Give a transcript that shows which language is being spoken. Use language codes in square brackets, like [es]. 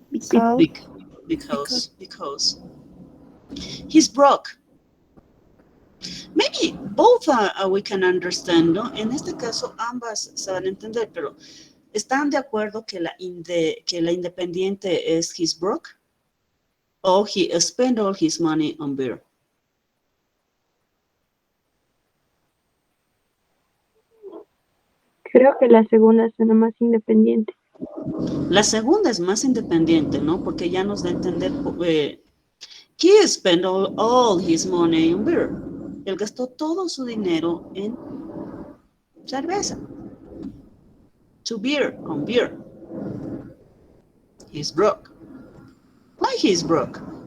[en] Because. He's broke. Maybe both we can understand, ¿no? [es] En este caso ambas se van a entender, pero ¿están de acuerdo que la independiente es [en] he's broke? O he spent all his money on beer? [es] Creo que la segunda suena más independiente. La segunda es más independiente, ¿no? Porque ya nos da a entender, [en] he spent all his money on beer. [es] Él gastó todo su dinero en cerveza. [en] On beer. He's broke. Why he's broke?